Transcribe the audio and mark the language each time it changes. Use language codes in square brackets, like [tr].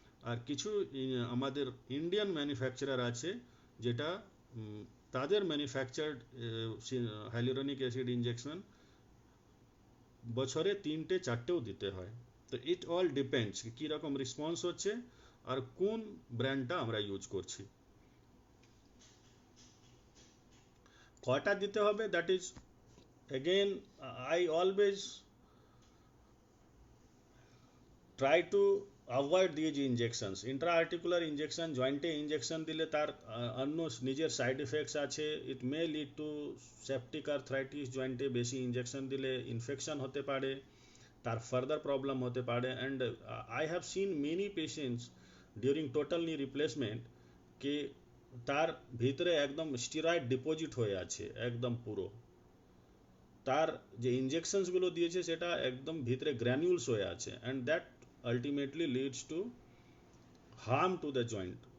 [bn] আর কিছু আমাদের Indian manufacturer আছে, যেটা তাদের ম্যানুফ্যাকচার্ড হাইলোরনিক অ্যাসিড ইনজেকশন বছরে 3টে 4টেও দিতে হয়। তো [en] it all depends [bn] কীরকম রেসপন্স হচ্ছে আর কোন ব্র্যান্ডটা আমরা ইউজ করছি। কয়টা দিতে হবে, [en] That is again I always try to avoid these injections. [bn] Intra-articular injection, জয়েন্টে ইনজেকশন দিলে তার অন্য নিজের সাইড এফেক্টস আছে। [en] it may lead to septic arthritis, [bn] জয়েন্টে বেশি ইনজেকশন দিলে ইনফেকশন হতে পারে, তার ফার্দার প্রবলেম হতে পারে। [en] and I have seen many patients during total knee replacement [bn] কে তার ভিতরে একদম স্টিরয়েড ডিপোজিট হয়ে আছে একদম পুরো, তার যে ইনজেকশনসগুলো দিয়েছে সেটা একদম ভিতরে গ্র্যানিউলস হয়ে আছে, [en] And that ultimately leads to harm to the joint.